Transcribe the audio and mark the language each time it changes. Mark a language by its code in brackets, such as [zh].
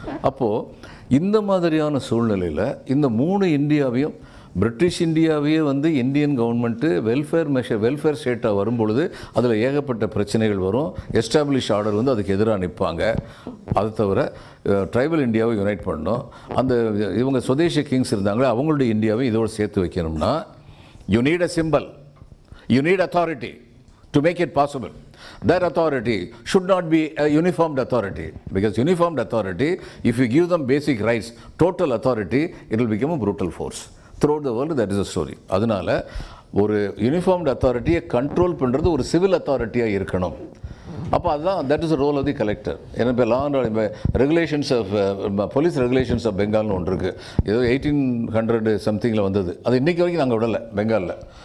[ta] அப்போது இந்த மாதிரியான சூழ்நிலையில் இந்த 3 இந்தியாவையும், பிரிட்டிஷ் இந்தியாவையே வந்து இந்தியன் கவர்மெண்ட்டு வெல்ஃபேர் ஸ்டேட்டாக வரும்பொழுது அதில் ஏகப்பட்ட பிரச்சனைகள் வரும். எஸ்டாப்ளிஷ் ஆர்டர் வந்து அதுக்கு எதிராக நிற்பாங்க. அது தவிர ட்ரைபல் இந்தியாவை யுனைட் பண்ணணும். அந்த இவங்க சுதேசி கிங்ஸ் இருந்தாங்களே, அவங்களுடைய இந்தியாவை இதோடு சேர்த்து வைக்கணும்னா [en] You need a symbol, you need authority to make it possible. That authority should not be a uniformed authority, because uniformed authority, if you give them basic rights, total authority, it will become a brutal force. Throughout the world, that is a story. [ta] அதனால ஒரு uniformed அத்தாரிட்டியை control பண்ணுறது ஒரு civil அத்தாரிட்டியாக இருக்கணும். அப்போ அதுதான் [en] That is role of the collector. [ta] ஏன்னா இப்போ regulations of police regulations of பெங்கால்னு ஒன்று இருக்குது. ஏதோ 1800 சம்திங்கில் வந்தது. அது இன்றைக்கி வரைக்கும் நாங்கள் விடலை பெங்காலில்.